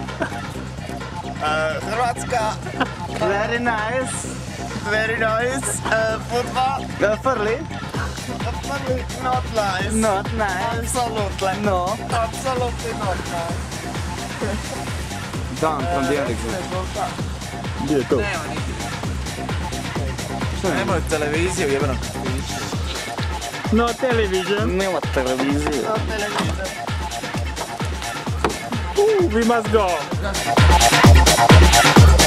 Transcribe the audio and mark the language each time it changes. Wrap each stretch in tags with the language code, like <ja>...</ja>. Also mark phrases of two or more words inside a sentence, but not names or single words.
<en>Hrvatska. Very nice. Football. Furley. Not nice. Not nice. Absolutely. No. Absolutely not nice. Down from the underground.</en> <hr>Gdje je to? Nemaju televiziju, jebeno.</hr> <en>No television.</en> <hr>Nema televizije.</hr> <en>We must go.</en>